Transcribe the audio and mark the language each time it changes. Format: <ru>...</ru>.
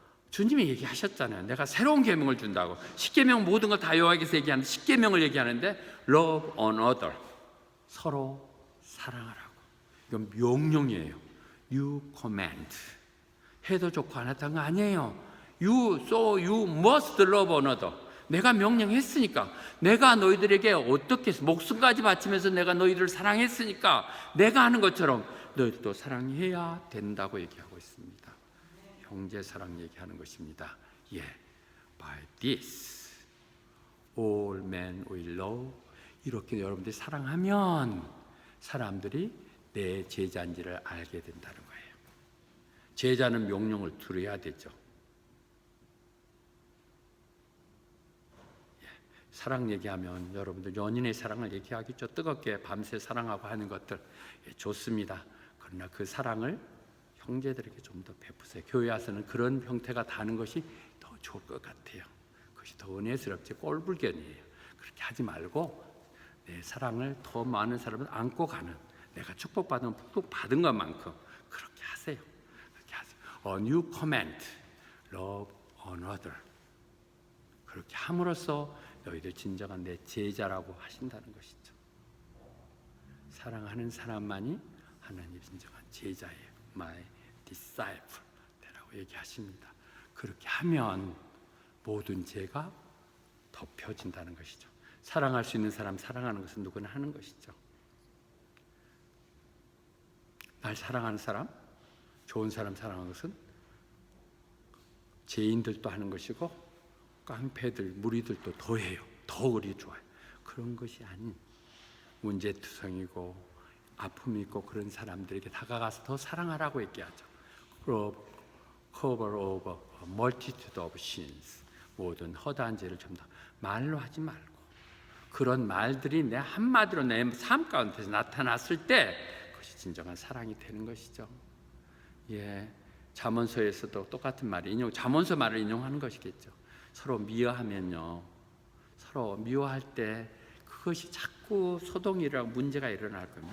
<ko>주님이 얘기하셨잖아요. 내가 새로운 계명을 준다고. 십계명 모든 걸 다 여호와께서 얘기하는데 십계명을 얘기하는데</ko> <en>Love one another.</en> <ko>서로 사랑하라고. 이건 명령이에요.</ko> <en>You command.</en> <ko>해도 좋고 안 했던 거 아니에요.</ko> <en>So you must love one another.</en> <ko>내가 명령했으니까, 내가 너희들에게 어떻게 목숨까지 바치면서 내가 너희들을 사랑했으니까 내가 하는 것처럼 너희들도 사랑해야 된다고 얘기하고 있습니다. 형제 사랑 얘기하는 것입니다.</ko> <en>By this all men will know.</en> <ko>이렇게 여러분들이 사랑하면 사람들이 내 제자인지를 알게 된다는 거예요. 제자는 명령을 들어야 되죠. 사랑 얘기하면 여러분들 연인의 사랑을 얘기하겠죠. 뜨겁게 밤새 사랑하고 하는 것들 좋습니다. 그러나 그 사랑을 형제들에게 좀 더 베푸세요. 교회 와서는 그런 형태가 다는 것이 더 좋을 것 같아요. 그것이 더 은혜스럽지 꼴불견이에요. 그렇게 하지 말고 내 사랑을 더 많은 사람을 안고 가는, 내가 축복받은 축복받은 것만큼 그렇게 하세요. 그렇게 하세요.</ko> <en>A new command, love one another.</en> <ko>그렇게 함으로써 너희들 진정한 내 제자라고 하신다는 것이죠. 사랑하는 사람만이 하나님의 진정한 제자예요.</ko> <en>My disciple</en> <ko>라고 얘기하십니다. 그렇게 하면 모든 죄가 덮여진다는 것이죠. 사랑할 수 있는 사람 사랑하는 것은 누구나 하는 것이죠. 날 사랑하는 사람, 좋은 사람 사랑하는 것은 죄인들도 하는 것이고 깡패들, 무리들도 더 해요. 더 그리 좋아요. 그런 것이 아닌 문제투성이고 아픔이 있고 그런 사람들에게 다가가서 더 사랑하라고 얘기하죠.</ko> <en>Cover over a multitude of sins.</en> <ko>모든 허다한 죄를 전부 다 말로 하지 말고, 그런 말들이 내 한마디로 내 삶 가운데서 나타났을 때 그것이 진정한 사랑이 되는 것이죠. 예, 잠언서에서도 똑같은 말이 잠언서 말을 인용하는 것이겠죠. 서로 미워하면요, 서로 미워할 때 그것이 자꾸 소동이라고 문제가 일어날 거예요.</ko>